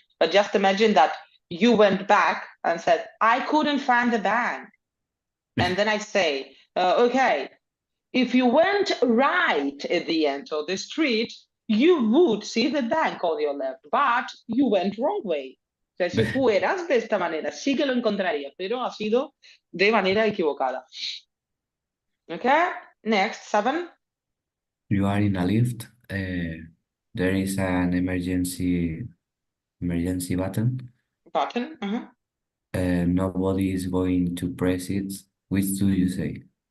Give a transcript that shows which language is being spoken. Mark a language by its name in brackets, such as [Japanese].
[English] But just imagine that you went back and said, I couldn't find the bank. And then I say, okay, if you went right at the end of the street, you would see the bank on your left, but you went wrong way. [Spanish] O sea, si fueras de esta manera, sí que lo encontrarías, pero ha sido de manera equivocada. [English] Okay, next, 7. You are in a lift. There is an emergency button. Nobody is going to press it. Which do you say?